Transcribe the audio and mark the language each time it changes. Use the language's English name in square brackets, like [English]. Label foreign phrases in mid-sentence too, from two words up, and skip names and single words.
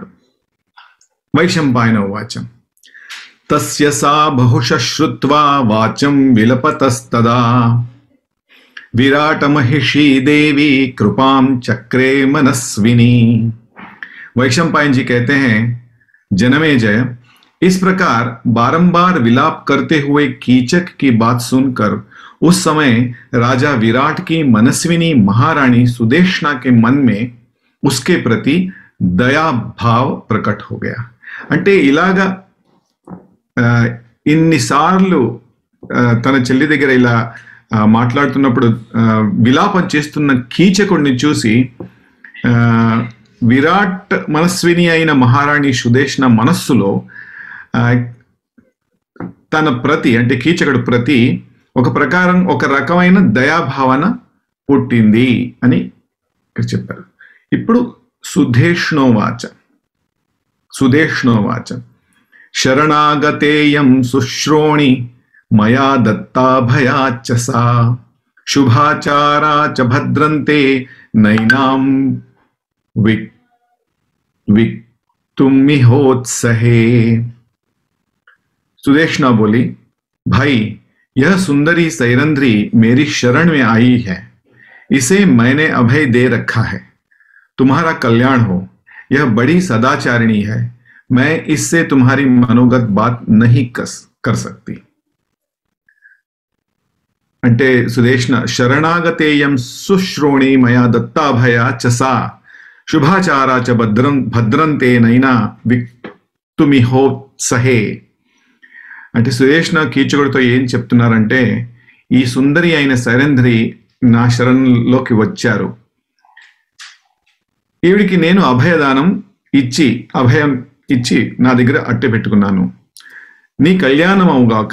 [Sanskrit] వైశంపాయన ఉవాచం, తస్య సా బహుశ శ్రుత్వా వాచం విలపతస్తదా विराट महिषी देवी कृपाम चक्रे मनस्विनी। [Hindi] वैशंपायन जी कहते हैं, जनमेजय, इस प्रकार बारंबार विलाप करते हुए कीचक की बात सुनकर उस समय राजा विराट की मनस्विनी महारानी सुदेष्णा के मन में उसके प्रति दया भाव प्रकट हो गया। [Telugu] అంటే ఇలాగా ఇన్నిసార్లు తన చెల్లి దగ్గర ఇలా మాట్లాడుతున్నప్పుడు విలాపం చేస్తున్న కీచకుడిని చూసి విరాట్ మనస్విని అయిన మహారాణి సుదేష్ణ మనస్సులో తన ప్రతి, అంటే కీచకుడు ప్రతి ఒక రకమైన దయాభావన పుట్టింది అని ఇక్కడ చెప్పారు. [Sanskrit] ఇప్పుడు సుదేష్ణోవాచ శరణాగతేయం సుశ్రోణి మయా దత్తాభయాచ్చ సా शुभाचारा च भद्रन्ते नैनां विक्तुमिहोत्सहे। [Hindi] सुदेष्णा बोली, भाई यह सुंदरी सैरंध्री मेरी शरण में आई है, इसे मैंने अभय दे रखा है, तुम्हारा कल्याण हो। यह बड़ी सदाचारिणी है, मैं इससे तुम्हारी मनोगत बात नहीं कर सकती। [Sanskrit] అంటే సుదేష్ణ శరణాగతేయం సుశ్రోణి మయా దత్తాభయ చసా శుభాచారా చ భద్రంతే నైనా విక్తుమిహోత్సహే. [Telugu] అంటే సుదేష్ణ కీచకుడితో ఏం చెప్తున్నారంటే, ఈ సుందరి అయిన సైరంధ్రి నా శరణంలోకి వచ్చారు, ఈవిడికి నేను అభయం ఇచ్చి నా దగ్గర అట్టె పెట్టుకున్నాను, నీ కళ్యాణం అవుగాక.